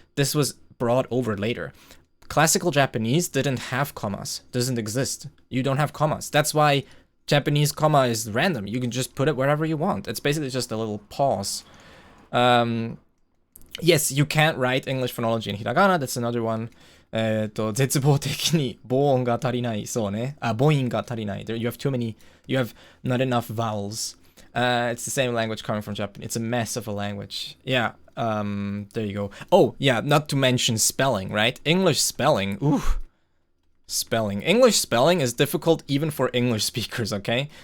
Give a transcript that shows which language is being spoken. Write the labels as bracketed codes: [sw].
[en] This was brought over later. Classical Japanese didn't have commas. Doesn't exist. You don't have commas. That's why Japanese comma is random. You can just put it wherever you want. It's basically just a little pause. Yes, you can't write English phonology in hiragana. That's another one. [ja] 絶望的に母音が足りない。そうね。母音が足りない。 [en] You have not enough vowels. It's the same language coming from Japan. It's a mess of a language. Yeah. There you go. Oh, yeah, not to mention spelling, right? English spelling. Ooh. Spelling. English spelling is difficult even for English speakers, okay?